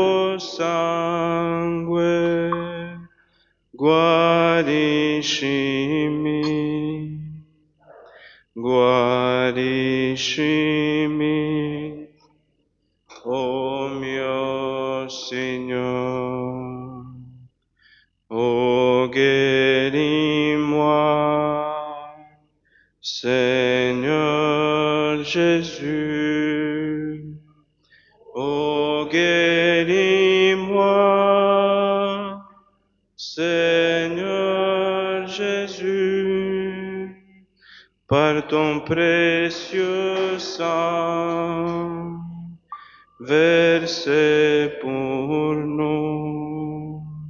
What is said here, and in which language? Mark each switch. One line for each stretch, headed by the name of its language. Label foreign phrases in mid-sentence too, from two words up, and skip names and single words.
Italian: tuo sangue, guariscimi, guariscimi, o mio Signore,
French: o guéris-moi, Seigneur Jésus, o guéris-moi, Seigneur Jésus, par ton précieux sang, versé pour nous.